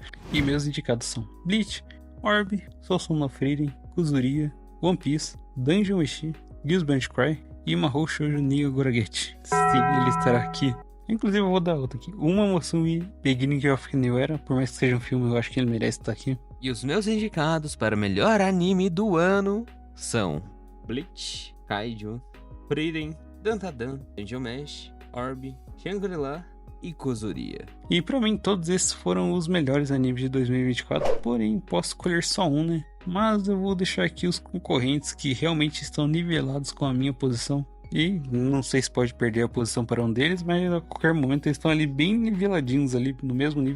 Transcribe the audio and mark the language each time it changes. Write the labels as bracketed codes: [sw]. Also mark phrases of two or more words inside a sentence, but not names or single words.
[pt] E meus indicados são Bleach, Orb, Sousou no Frieren, Kuzuria, One Piece, Dungeon Meshi, Gears Bench Cry e Mahou Shoujo Niga Goragechi. Sim, ele estará aqui. Inclusive eu vou dar outra aqui. Uma Mosumi Beginning of New Era, por mais que seja um filme, eu acho que ele merece estar aqui. E os meus indicados para o melhor anime do ano são Bleach, Kaiju, Frieren, Dandadan, Angel Mesh, Orb, Shangri-La e Kuzuria. E pra mim todos esses foram os melhores animes de 2024, porém posso escolher só um, né? Mas eu vou deixar aqui os concorrentes que realmente estão nivelados com a minha posição. E não sei se pode perder a posição para um deles, mas a qualquer momento eles estão ali bem niveladinhos ali no mesmo nível.